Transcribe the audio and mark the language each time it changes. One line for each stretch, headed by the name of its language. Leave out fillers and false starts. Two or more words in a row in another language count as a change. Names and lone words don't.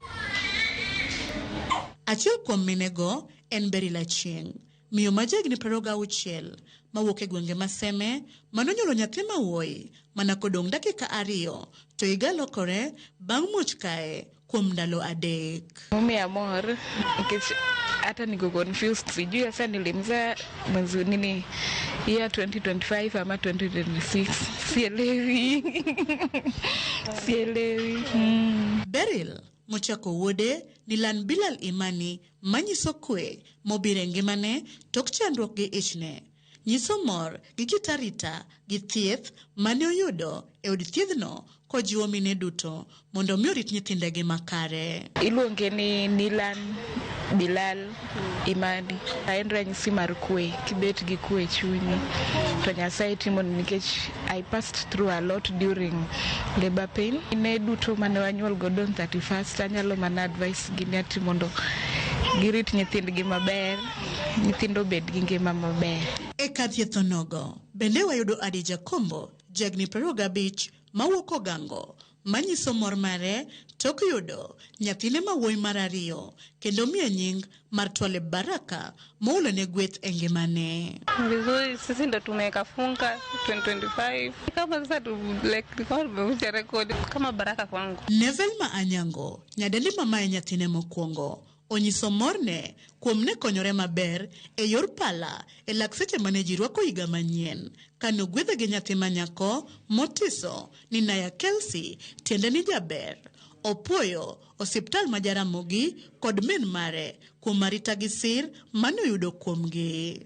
Luo (Kenya and Tanzania): Achiel kuom minego en Berila Chieng, miyo ma jahigni 26 mawuok e gwenge Maseme manonyuolo nyathi mawuoyi mana kodong' dakika 2 to higa lokore bang' muoch kae kuom ndalo 3. Mumiya mor nikech
Swahili: hata niko confused, sijui sasa nilimza mwezi nini year 2025 ama 2026, sielewi.
Luo (Kenya and Tanzania): Beryl mochako wuode ni Lan Bilal Imani manyiso kwe mobire ngimane tok chandruok gi ichne. Nyiso mor gi kitarita gi thieth mane oyudo e od thiethno kojiwo mine duto mondo mi orit nyithindegi makare. Iluonge ni Nilan Bilal Imani. En ranyisi mar kwe, kibet gi kwe chunyi to Nyasaye timo nikech
English: I passed through a lot during labor pain.
Luo (Kenya and Tanzania): Ne duto mane wanyuol godo 31st anyalo mana advice gi ati mondo girit nyithindgi maber, nyithindo bed gi ngima maber. E kar thieth onogo bende wayudo Adija Kombo, jagni 25 mawuok Ogango, manyiso mor mare tok yudo nyathine mawuoyi mar 2 kendo miye nying mar Twale Baraka maulo ne gweth e ngimane.
Swahili: Vizuri, sisi ndo tumekafunga 2025 kama sasa rekodi kama baraka kwangu.
Luo (Kenya and Tanzania): Nevelma Anyango, nyadendi mamaye nyathine mokwongo, onyiso morne kuom ne konyore maber e yor pala e lak seche mane ji rwako higa manyien kano gwedhe gi nyathi manyako motiso ni Naya Kelsey tiende ni jaber. Opuoyo osiptal ma Jaramogi kod min mare kuom arita gi sir mane oyudo kuomgi.